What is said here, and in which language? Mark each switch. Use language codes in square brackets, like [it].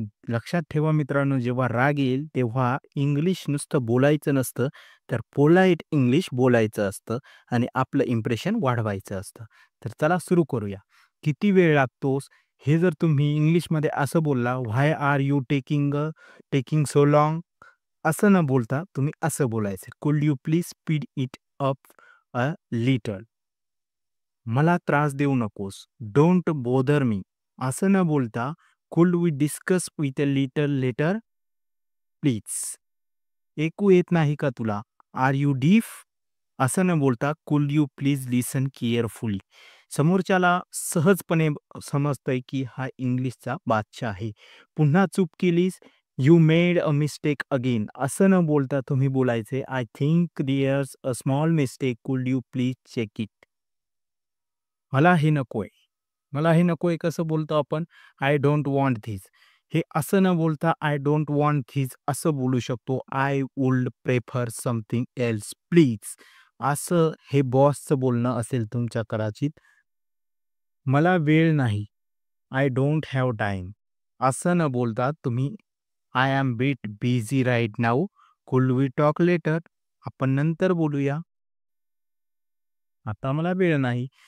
[mr] लक्षात ठेवा मित्रांनो, जेव्हा राग येईल तेव्हा इंग्लिश नुसतं बोलायचं नसतं, तर पोलाइट इंग्लिश बोलायचं असतं आणि आपलं इम्प्रेशन वाढवायचं असतं. तर चला सुरू करूया. किती वेळ लागतोस? हे जर तुम्ही इंग्लिशमध्ये असं बोलला, [en] "Why are you taking so long?" [mr] असं न बोलता तुम्ही असं बोलायचं, [en] "Could you please speed it up a little?" [mr] मला त्रास देऊ नकोस. [en] Don't bother me. [mr] असं न बोलता, [en] "Could we discuss with a little later please?" [mr] ऐकू येत नाही का तुला? [en] Are you deaf? [mr] असं न बोलता, [en] "Could you please listen carefully?" [mr] समोरच्याला सहजपणे समजतंय की हा इंग्लिशचा बादशाह आहे. पुन्हा चूक केलीस, [en] "You made a mistake again." [mr] असं न बोलता तुम्ही बोलायचे, [en] "I think there's a small mistake. Could you please check it?" [mr] मला हे नकोय. मला हे नकोय कसं बोलतो आपण? [en] I don't want this. [mr] हे असं न बोलता आय डोंट वॉन्ट धिस असं बोलू शकतो. [en] I would prefer something else please. [mr] असं हे बॉसचं बोलणं असेल तुमच्या कदाचित. मला वेळ नाही. [en] I don't have time. [mr] असं न बोलता तुम्ही [en] I am bit busy right now. Could we talk later? [mr] आपण नंतर बोलूया. आता मला वेळ नाही.